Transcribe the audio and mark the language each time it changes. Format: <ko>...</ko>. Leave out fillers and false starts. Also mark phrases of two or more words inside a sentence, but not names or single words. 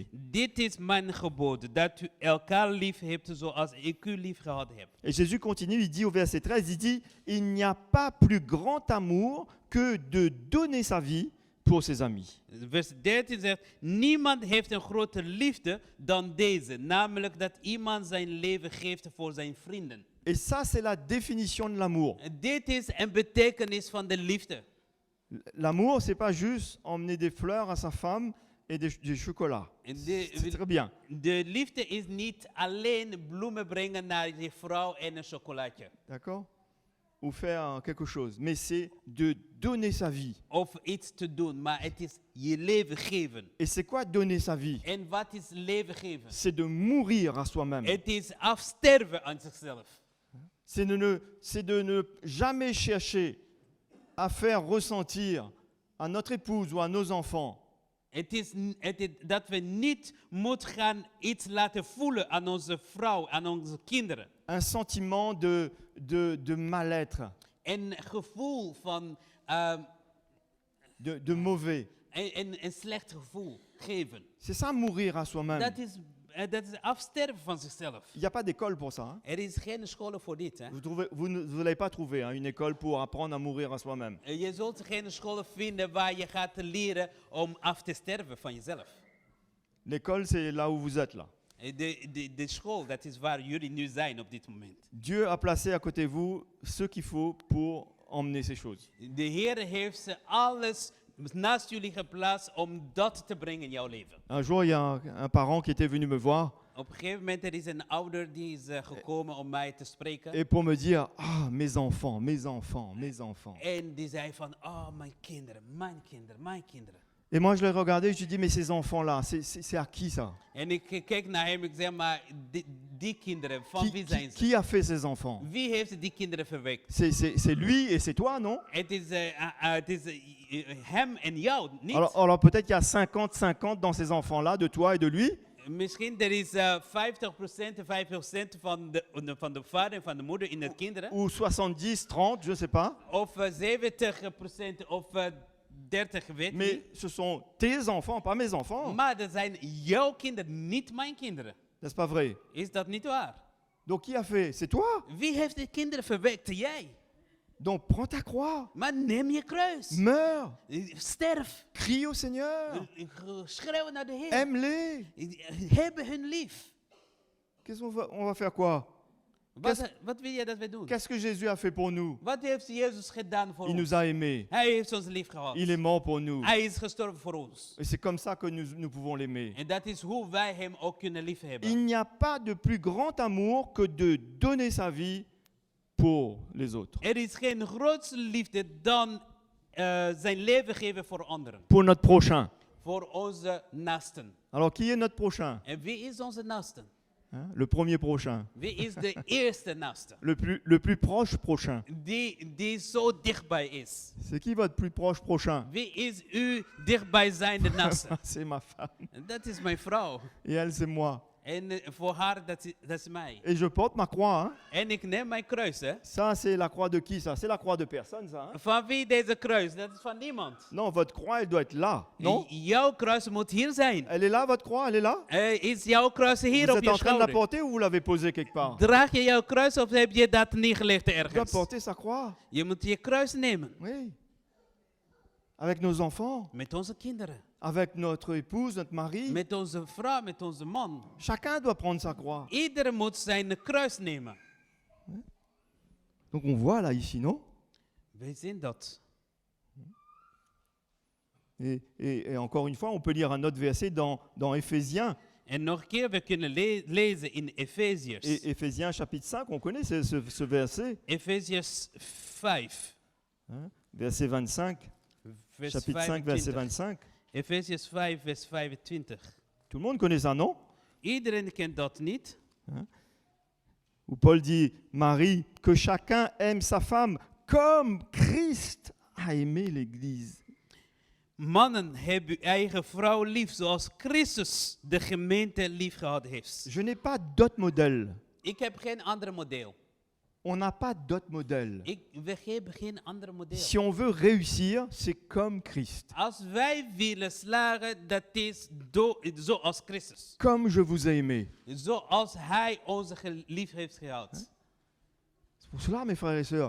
<nl>Dit is mijn gebod, dat u elkaar lief hebt zoals ik u lief gehad heb.</nl> <fr>Et Jésus continue, il dit au verset 13, il dit, il n'y a pas plus grand amour que de donner sa vie pour ses amis.</fr> <nl>Vers 13 zegt, niemand heeft een grotere liefde dan deze, namelijk dat iemand zijn leven geeft voor zijn vrienden.</nl> <fr>Et ça, c'est la définition de l'amour.</fr> <nl>Dit is een betekenis van de liefde.</nl> <fr>L'amour, c'est pas juste emmener des fleurs à sa femme et du chocolat. C'est très bien.</fr> <nl>De liefde is niet alleen bloemen brengen naar je vrouw en een chocolaatje.</nl> <fr>D'accord? Ou faire quelque chose. Mais c'est de donner sa vie.</fr> <nl>Of iets te doen, maar het is je leven geven.</nl> <fr>Et c'est quoi donner sa vie?</fr> <nl>En wat is leven geven?</nl> <fr>C'est de mourir à soi-même.</fr> <nl>Het is afsterven aan zichzelf.</nl> <fr>C'est de ne jamais chercher à faire ressentir à notre épouse ou à nos enfants</fr> <nl>Het is dat we niet moeten gaan iets laten voelen aan onze vrouw, aan onze kinderen.</nl> <fr>un sentiment de mal-être,</fr> <nl>Een gevoel van</nl> <fr>de mauvais.</fr> <nl>een slecht gevoel geven.</nl> <fr>C'est ça, mourir à soi-même.</fr> <nl>Dat is afsterven van zichzelf.</nl> <fr>Il n'y a pas d'école pour ça. Hein.</fr> <nl>Er is geen school voor dit. Hè?</nl> <fr>Vous ne l'avez pas trouvé, hein, une école pour apprendre à mourir à soi-même.</fr> <nl>Je zult geen school vinden waar je gaat leren om af te sterven van jezelf.</nl> <fr>L'école, c'est là où vous êtes là.</fr> <nl>De school, dat is waar jullie nu zijn op dit moment.</nl> <fr>Dieu a placé à côté de vous ce qu'il faut pour emmener ces choses.</fr> <nl>De Heer heeft ze alles naast jullie geplaatst om dat te brengen in jouw leven.</nl> <fr>Un jour, il y a un parent qui était venu me voir</fr> <nl>Op een gegeven moment er is een ouder die is gekomen om mij te spreken.</nl> <fr>et pour me dire, ah, mes enfants, mes enfants, mes enfants.</fr> <nl>En die zei van, oh mijn kinderen, mijn kinderen, mijn kinderen.</nl> <fr>Et moi, je l'ai regardé, je lui dis, mais ces enfants-là, c'est à qui ça?</fr> <nl>En ik keek naar hem en ik zei, maar die kinderen, van wie zijn ze?</nl> <fr>Qui a fait ces enfants?</fr> <nl>Wie heeft die kinderen verwekt?</nl> <fr>C'est lui et c'est toi, non?</fr> <nl>Het is hem en jou, niet?</nl> <fr>Alors peut-être qu'il y a 50-50 dans ces enfants-là, de toi et de lui.</fr> <nl>Misschien er is 50% en 5% van de vader en van de moeder in de kinderen.</nl> <fr>Ou 70-30, je ne sais pas.</fr> <nl>Of 70% of 30, weet</nl> <fr>Mais</fr> <nl>niet.</nl> <fr>ce sont tes enfants, pas mes enfants.</fr> <nl>Maar dat zijn jouw kinderen, niet mijn kinderen.</nl> <fr>N'est-ce pas vrai?</fr> <nl>Is dat niet waar?</nl> <fr>Donc qui a fait? C'est toi.</fr> <nl>Wie heeft de kinderen verwekt? Jij.</nl> <fr>Donc prends ta croix.</fr> <nl>Maar neem je kruis.</nl> <fr>Meurs.</fr> <nl>Sterf.</nl> <fr>Crie au Seigneur.</fr> <nl>Schreeuw naar de Heer.</nl> <fr>Aime-les.</fr> <nl>Hebben hun lief.</nl> <fr>Qu'est-ce qu'on va faire quoi?</fr> <nl>Wat wil jij dat wij doen?</nl> <fr>Qu'est-ce que Jésus a fait pour nous?</fr> <nl>Wat heeft Jezus gedaan voor</nl> <fr>Il</fr> <nl>ons?</nl> <fr>nous a aimés.</fr> <nl>Hij heeft ons lief gehad.</nl> <fr>Il est mort pour nous.</fr> <nl>Hij is gestorven voor ons.</nl> <fr>Et c'est comme ça que nous pouvons l'aimer.</fr> <nl>En dat is hoe wij hem ook kunnen liefhebben.</nl> <fr>Il n'y a pas de plus grand amour que de donner sa vie pour les autres.</fr> <nl>Er is geen grootste liefde dan zijn leven geven voor anderen.</nl> <fr>Pour notre prochain.</fr> <nl>Voor onze naasten.</nl> <fr>Alors qui est notre prochain?</fr> <nl>En wie is onze naasten?</nl> <fr>Hein? Le premier prochain.</fr> <nl>Wie is de eerste naaste?</nl> <fr>Le plus proche prochain.</fr> <nl>Die zo dichtbij is.</nl> <fr>C'est qui votre plus proche prochain?</fr> <nl>Wie is uw dichtbijzijnde naaste?</nl> <fr>C'est ma femme.</fr> <nl>Dat is mijn vrouw.</nl> <fr>Et elle, c'est moi.</fr> <nl>En voor haar, dat is mij.</nl> <fr>Et je porte ma croix. Hein.</fr> <nl>En ik neem mijn kruis, hè.</nl> <fr>Ça, c'est la croix de qui ça? C'est la croix de personne, ça. Hein.</fr> <nl>Van wie deze kruis? Dat is van niemand.</nl> <fr>Non, votre croix, elle doit être là. Non?</fr> <nl>Jouw kruis moet hier zijn.</nl> <fr>Elle est là, votre croix? Elle est là?</fr> <nl>Is jouw kruis</nl> <fr>Vous</fr> <nl>hier op</nl> <fr>êtes</fr> <nl>je</nl> <fr>en train de la</fr> <nl>schouder?</nl> <fr>porter ou vous l'avez posée quelque part?</fr> <nl>Draag je jouw kruis of heb je dat neergelegd</nl> <fr>On doit</fr> <nl>ergens?</nl> <fr>porter sa croix.</fr> <nl>Je moet je kruis nemen.</nl> <fr>Oui. Avec nos enfants,</fr> <nl>Met onze kinderen.</nl> <fr>avec notre épouse, notre mari.</fr> <nl>Met onze vrouw, met onze man.</nl> <fr>Chacun doit prendre sa croix.</fr> <nl>Iedereen moet zijn kruis nemen.</nl> <fr>Donc on voit là, ici, non?</fr> <nl>Wij zien dat.</nl> <fr>Et encore une fois, on peut lire un autre verset dans Éphésiens.</fr> <nl>En nog een keer, we kunnen lezen in Efeziërs.</nl> <fr>Et Éphésiens chapitre 5, on connaît ce verset.</fr> <nl>Efeziërs 5.</nl> <fr>Hein, verset 25.</fr> <nl>Vers</nl> <fr>Chapitre 5, verset 25.</fr> <nl>25. Efeziërs 5, vers 25.</nl> <fr>Tout le monde connaît ça, non?</fr> <nl>Iedereen kent dat niet.</nl> <fr>Où Paul dit, Marie, que chacun aime sa femme comme Christ a aimé l'Église.</fr> <nl>Mannen, heb uw eigen vrouw lief, zoals Christus de gemeente lief gehad heeft.</nl> <fr>Je n'ai pas d'autre modèle.</fr> <nl>Ik heb geen ander model.</nl> <fr>On n'a pas d'autre modèle.</fr> <nl>We hebben geen ander model.</nl> <fr>Si on veut réussir, c'est comme Christ.</fr> <nl>Als wij willen slagen, dat is zoals Christus.</nl> <fr>Comme je vous ai aimé.</fr> <nl>Zoals hij ons lief heeft gehad.</nl> <fr>C'est pour cela, mes frères et sœurs,</fr>